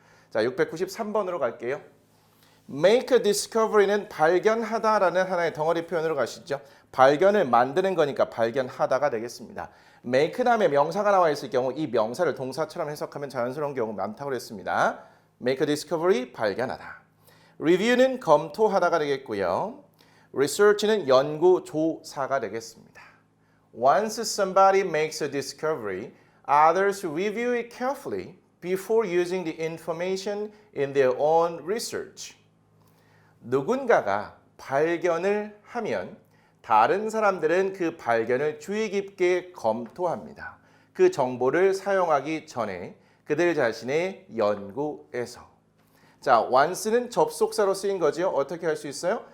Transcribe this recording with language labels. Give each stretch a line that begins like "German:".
Korean: 자, 693번으로 갈게요.
English: Make a discovery
Korean: 는 발견하다라는 하나의 덩어리 표현으로 가시죠. 발견을 만드는 거니까 발견하다가 되겠습니다. make 다음에 명사가 나와 있을 경우 이 명사를 동사처럼 해석하면 자연스러운 경우 많다고 그랬습니다.
English: make a discovery,
Korean: 발견하다. review는 검토하다가 되겠고요. research는 연구, 조사가 되겠습니다.
English: Once somebody makes a discovery, others review it carefully before using the information in their own research.
Korean: 누군가가 발견을 하면 다른 사람들은 그 발견을 주의 깊게 검토합니다. 그 정보를 사용하기 전에 그들 자신의 연구에서. 자, once는 접속사로 쓰인 거죠. 어떻게 할 수 있어요?